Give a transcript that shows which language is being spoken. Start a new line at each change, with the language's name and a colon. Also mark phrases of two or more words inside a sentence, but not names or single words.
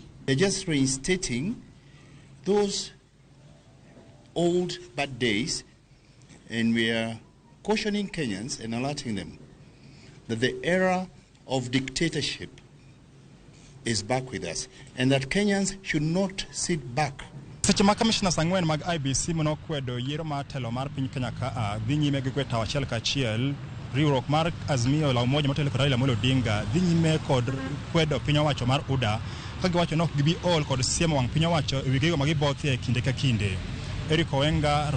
English: They're just reinstating those old bad days, and we are cautioning Kenyans and alerting them that the era of dictatorship is back with us, and that Kenyans should not sit back.
Luo (Kenya and Tanzania): Seche ma commissioners ang'wen mag IBC mono kwedo yiero mar telo mar piny Kenya ka dhi nyime gi kweta achiel kachiel, riwruok mar Azimio la Umoja motelo kod Raila Odinga dhi nyime kod kwedo piny owacho mar UDA ka giwacho nok gibi ol kod siemo wang' piny owacho e wi gigo ma gibothie kinde ka kinde.